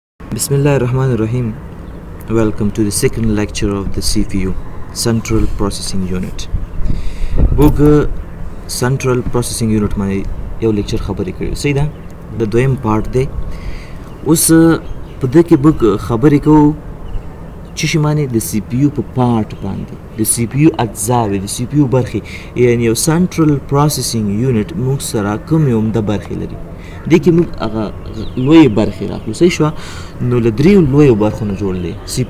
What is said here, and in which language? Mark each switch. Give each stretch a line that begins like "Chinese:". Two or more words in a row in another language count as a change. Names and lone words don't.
Arabic: بسم الله الرحمن الرحيم.
English: Welcome to the second lecture of the CPU, Central Processing Unit. Book Central Processing Unit my
Pashto: یو لیکچر خبرې کړې صحیح ده د دویم پارت دی اوس په دې کې موږ خبرې کوو چې شي معنی د سی پی یو په پارت باندې د سی پی یو اجزاوې د سی پی یو برخې یعنی یو
English: central processing unit
Pashto: موږ سره کومې عمده برخې لري دې کې موږ هغه لویې برخې راخلو صحیح شوه نو له دریو لویو برخو نه جوړ دی سی پی